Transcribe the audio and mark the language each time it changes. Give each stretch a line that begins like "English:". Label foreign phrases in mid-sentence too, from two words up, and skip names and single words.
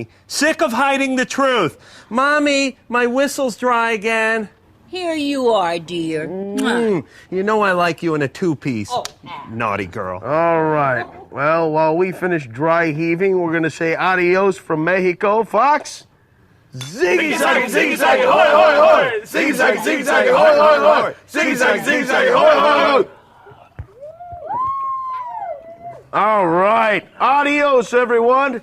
English: Sick of hiding the truth. Mommy, my whistle's dry again. Here you are, dear. You know I like you in a two-piece. Oh, naughty girl. All right. Well, while we finish dry heaving, we're going to say adios from Mexico. Fox? Ziggy-zaggy, ziggy-zaggy, hoy, hoy, hoy! Ziggy-zaggy, ziggy-zaggy, hoy, hoy, hoy! Ziggy-zaggy, ziggy-zaggy, hoy, hoy, hoy! All right. Adios, everyone.